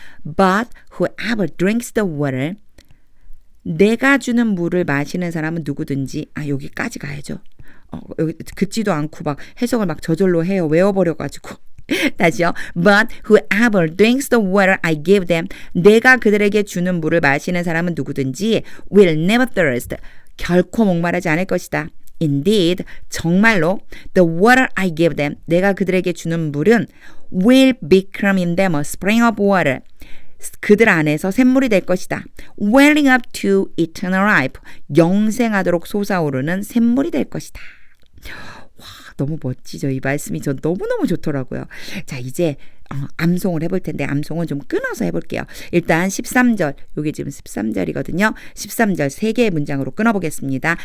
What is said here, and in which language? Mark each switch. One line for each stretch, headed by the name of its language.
English: But whoever drinks the water,
Korean: 내가 주는 물을 마시는 사람은 누구든지, 여기까지 가야죠. 여기 긋지도 않고 막 해석을 막 저절로 해요. 외워버려가지고. 다시요.
English: But whoever drinks the water I give them,
Korean: 내가 그들에게 주는 물을 마시는 사람은 누구든지
English: will never thirst,
Korean: 결코 목마르지 않을 것이다.
English: Indeed,
Korean: 정말로
English: the water I give them,
Korean: 내가 그들에게 주는 물은
English: will become in them a spring of water,
Korean: 그들 안에서 샘물이 될 것이다.
English: welling up to eternal life,
Korean: 영생하도록 솟아오르는 샘물이 될 것이다. 와, 너무 멋지죠. 이 말씀이 전 너무너무 좋더라고요. 자, 이제 암송을 해볼 텐데 암송은 좀 끊어서 해볼게요. 일단 13절, 여기 지금 13절이거든요. 13절 3개의 문장으로 끊어보겠습니다.